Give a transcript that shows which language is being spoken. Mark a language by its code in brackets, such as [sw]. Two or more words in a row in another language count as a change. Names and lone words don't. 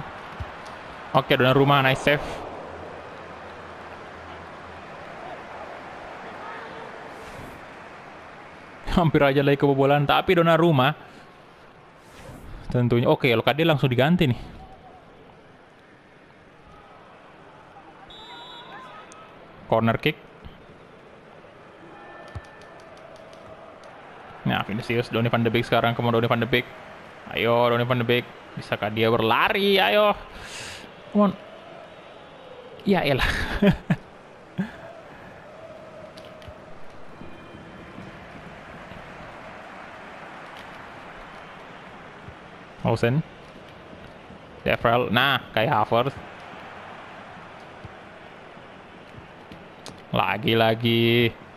[id] Oke, Donnarumma, [en] nice save. [id] Hampir aja lagi kebobolan, tapi Donnarumma tentunya. Oke, Lokadia langsung diganti nih. [en] Corner kick. [id] Nah, Vinicius, Donny van de Beek sekarang. Kemudian Donny van de Beek. Ayo, Donny van de Beek. Bisakah dia berlari? Ayo. [en] Come on. [id] Ya elah. Olsen. Devrel. Nah, Kai Havertz. Lagi-lagi.